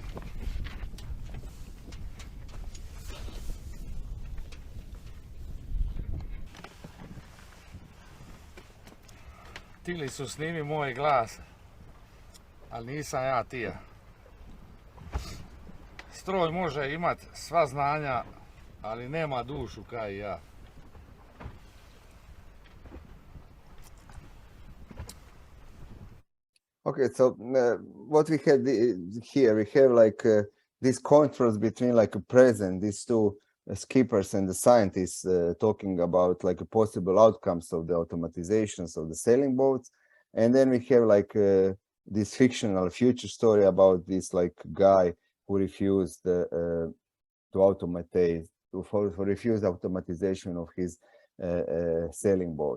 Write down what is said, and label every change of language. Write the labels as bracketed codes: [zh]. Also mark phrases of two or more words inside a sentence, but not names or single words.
[hr] Tili su snimi moj glas, ali nisam ja tija. Stroj može imati sva znanja, ali nema dušu kao i ja. [en] Okay, so what we had here, we have like this contrast between like a present, these two skippers and the scientists talking about like possible outcomes of the automatizations of the sailing boats, and then we have like this fictional future story about this like guy who refused to automatize, to refuse automatization of his sailing boat.